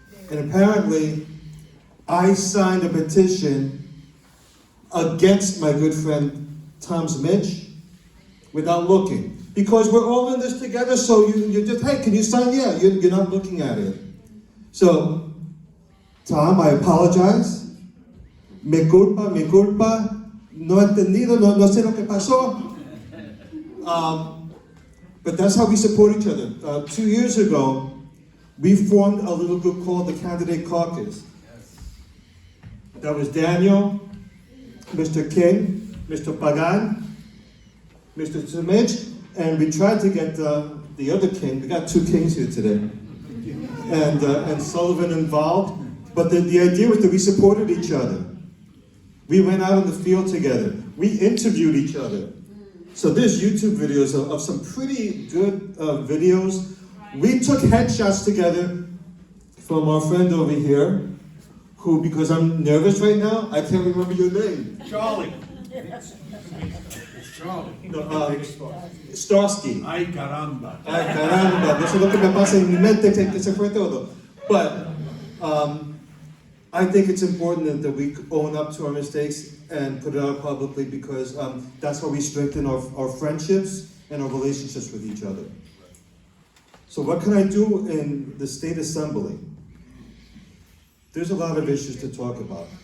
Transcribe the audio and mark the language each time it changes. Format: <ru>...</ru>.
<en>And apparently, I signed a petition against my good friend Tom Zmich without looking. Because we're all in this together, so you just, hey, can you sign? Yeah, you're not looking at it. So, Tom, I apologize.</en> <es>Me culpa, no entendido, no sé lo que pasó.</es> <en>But that's how we support each other. 2 years ago, we formed a little group called the Candidate Caucus. That was Daniel, Mr. King, Mr. Pagan, Mr. Zmich, and we tried to get the other king. We got 2 kings here today, and Sullivan involved. But the idea was that we supported each other. We went out in the field together. We interviewed each other. So there's YouTube videos of some pretty good videos. We took headshots together from our friend over here, who, because I'm nervous right now, I can't remember your name. Charlie. It's Charlie. No, Starsky.</en> <es>Ay, caramba. Ay, caramba. No sé lo que me pasa en mi mente, que se fue todo.</es> <en>But I think it's important that we own up to our mistakes and put it out publicly, because that's how we strengthen our friendships and our relationships with each other. So what can I do in the State Assembly? There's a lot of issues to talk about.</en>